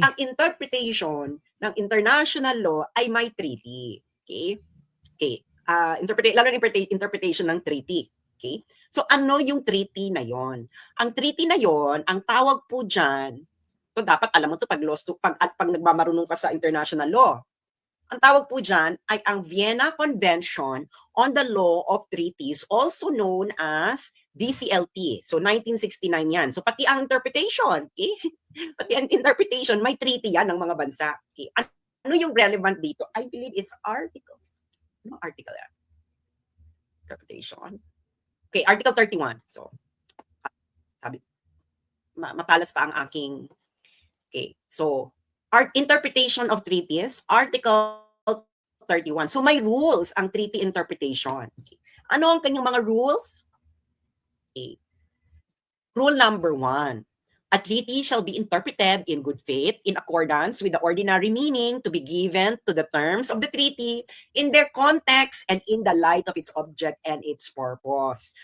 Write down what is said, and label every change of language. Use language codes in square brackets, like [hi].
[tl] ang interpretation ng international law ay may treaty. Okay? Okay. Lalo na interpretation ng treaty. Okay? So ano yung treaty na yon? Ang treaty na yon, ang tawag po diyan, to dapat alam mo to pag nagmamarunong ka sa international law. Ang tawag po diyan ay ang Vienna Convention on the Law of Treaties, also known as VCLT. So 1969 yan. So pati ang interpretation, okay? Pati ang interpretation, may treaty yan ng mga bansa. Okay? Ano yung relevant dito? [en] I believe it's article. [tl] Ano article yan? Interpretation. Okay, Article 31. So, sabi, matalas pa ang aking, okay. So, interpretation of treaties, Article 31. So, may rules ang treaty interpretation. Okay. Ano ang kanyang mga rules? Okay. Rule number 1. [en] A treaty shall be interpreted in good faith in accordance with the ordinary meaning to be given to the terms of the treaty in their context and in the light of its object and its purpose.